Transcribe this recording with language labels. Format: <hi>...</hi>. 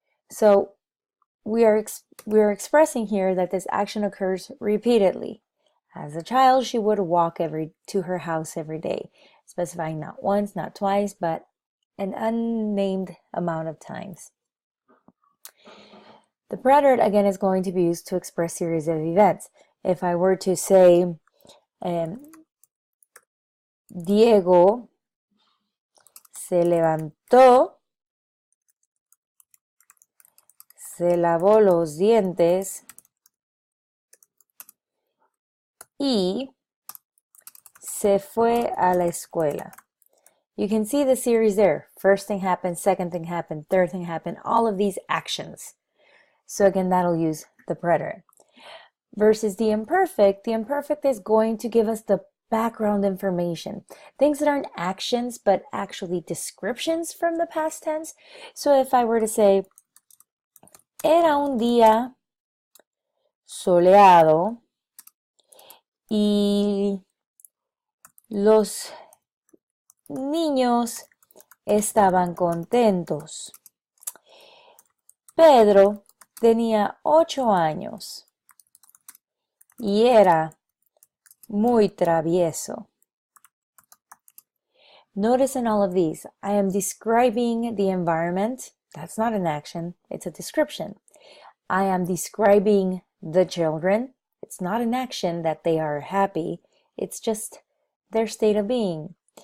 <en>So we are expressing here that this action occurs repeatedly. As a child, she would walk to her house every day, specifying not once, not twice, but an unnamed amount of times. The preterite, again, is going to be used to express series of events. If I were to say,</en> <es>Diego se levantó, se lavó los dientes y se fue a la escuela.</es> <en>You can see the series there. First thing happened, second thing happened, third thing happened, all of these actions. So again, that'll use the preterite. Versus the imperfect is going to give us the background information. Things that aren't actions, but actually descriptions from the past tense. So if I were to say,</en> <es>era un día soleado y los niños estaban contentos. Pedro tenía 8 años y era muy travieso.</es> <en>Notice in all of these, I am describing the environment. That's not an action, it's a description. I am describing the children. It's not an action that they are happy. It's just their state of being.</en>